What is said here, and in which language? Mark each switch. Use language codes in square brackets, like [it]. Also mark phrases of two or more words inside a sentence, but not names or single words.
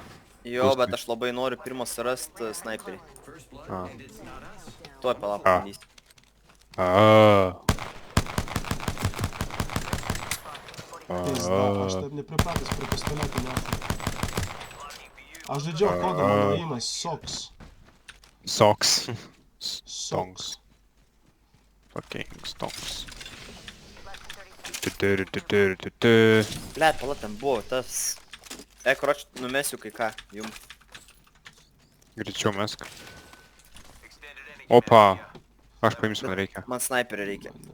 [lt] Jo, bet aš labai noriu pirmą surast sniperį. Tuoj palap A. bandysiu. Pizda, aš taip nepripratęs prie pistoletų, nahui. Aš žaidžiau kodą, mano įimas SOX. Socks. SOX. [en] Fucking stonks. [lt] Blėt, palap, ten buvo tas. Kroč, numesiu kai ką, jum. Greičiau mesk. Opa. Aš paimsiu, man reikia. Man sniperį reikia.